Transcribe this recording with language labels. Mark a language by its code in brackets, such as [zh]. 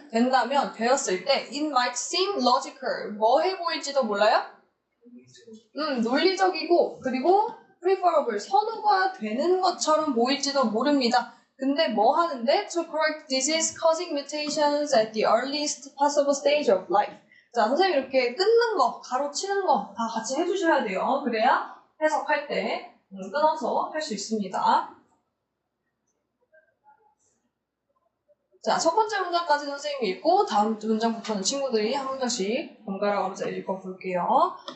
[ko] 된다면 되었을 때 [en] it might seem logical [ko] 뭐해 보일지도 몰라요? 논리적이고 그리고 preferable 선호가 되는 것처럼 보일지도 모릅니다. 근데 뭐 하는데? [en] To correct disease causing mutations at the earliest possible stage of life. [ko] 자, 선생님 이렇게 끊는 거, 가로치는 거 다 같이 해주셔야 돼요. 그래야 해석할 때 끊어서 할 수 있습니다. 자, 첫 번째 문장까지 선생님이 읽고 다음 문장부터는 친구들이 한 문장씩 번갈아 가면서 읽어볼게요.